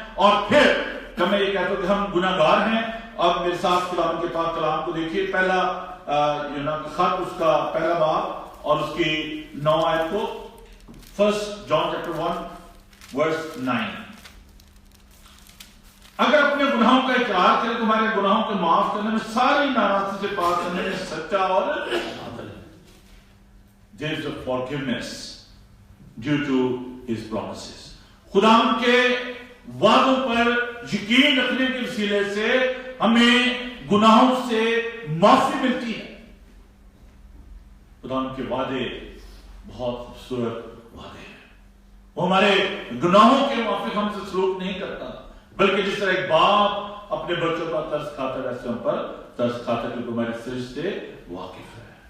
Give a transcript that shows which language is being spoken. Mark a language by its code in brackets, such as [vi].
[ur] اور پھر میں یہ کہتا ہوں کہ ہم گنہگار ہیں. اب میرے ساتھ خدا کے پاک کلام کو دیکھیے, پہلا خط اس کا 1 باب اور اس کی 9 آیت کو. [en] 1 John chapter 1 verse 9. [ur] اگر اپنے گناہوں کا اقرار کرے تو ہمارے گناہوں کو معاف کرنے میں, ساری ناراضگی سے پاک کرنے میں سچا اور عادل ہے. [en] There is a forgiveness due to his promises. [ur] خداوند کے وعدوں پر یقین رکھنے کے وسیلے سے ہمیں گناہوں سے معافی ملتی ہے۔ خداوند کے وعدے بہت خوبصورت وعدے ہیں۔ وہ ہمارے گناہوں کے موافق ہم سے سلوک نہیں کرتا، بلکہ جس طرح ایک باپ اپنے بچوں پر ترس کھاتا ہے ویسے ہم پر ترس کھاتا ہے، کیونکہ ہمارے سرشت سے واقف ہے۔